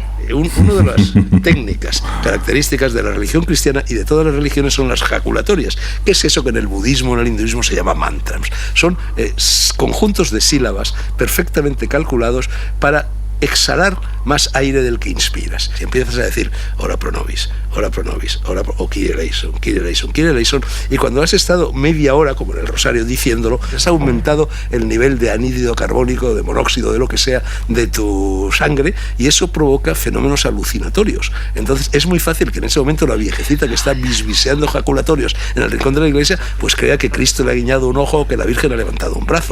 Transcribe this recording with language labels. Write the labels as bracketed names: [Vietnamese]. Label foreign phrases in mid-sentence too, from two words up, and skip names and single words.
[Spanish] Una de las técnicas características de la religión cristiana y de todas las religiones son las jaculatorias. ¿Qué es eso que en el budismo, en el hinduismo se llama mantras? Son conjuntos de sílabas perfectamente calculados para exhalar más aire del que inspiras. Si empiezas a decir [Latin] ora pro nobis, ora pro nobis, ora pro, [Spanish] o [Greek] Κύριε ἐλέησον, Κύριε ἐλέησον, Κύριε ἐλέησον, [Spanish] y cuando has estado media hora, como en el rosario, diciéndolo, has aumentado el nivel de anhídrido carbónico, de monóxido, de lo que sea, de tu sangre, y eso provoca fenómenos alucinatorios. Entonces es muy fácil que en ese momento la viejecita que está bisbiseando jaculatorios en el rincón de la iglesia, pues crea que Cristo le ha guiñado un ojo o que la Virgen ha levantado un brazo.